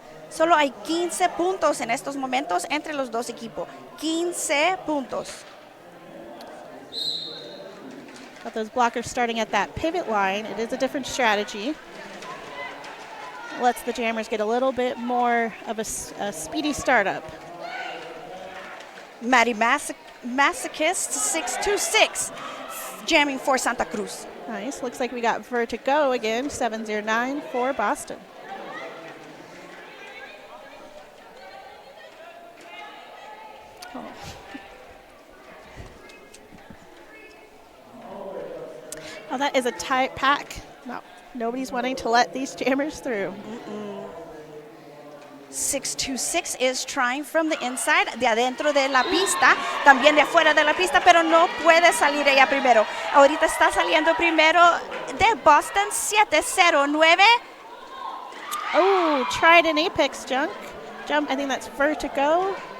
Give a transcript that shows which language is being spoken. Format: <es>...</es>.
<es>Solo hay 15 puntos en estos momentos entre los dos equipos. 15 puntos.</es> <en>Got those blockers starting at that pivot line. It is a different strategy. Lets the jammers get a little bit more of a speedy startup. Maddie Masochist 626 jamming for Santa Cruz. Nice. Looks like we got Vertigo again, 709 for Boston. Oh. Oh, that is a tight pack. No, nobody's wanting to let these jammers through.</en> <es>626</es> <en>is trying from the inside,</en> <es>de adentro de la pista, también de afuera de la pista, pero no puede salir ella primero. Ahorita está saliendo primero de Boston, 709.</es> <en>Oh, tried an apex jump. I think that's Vertigo.</en>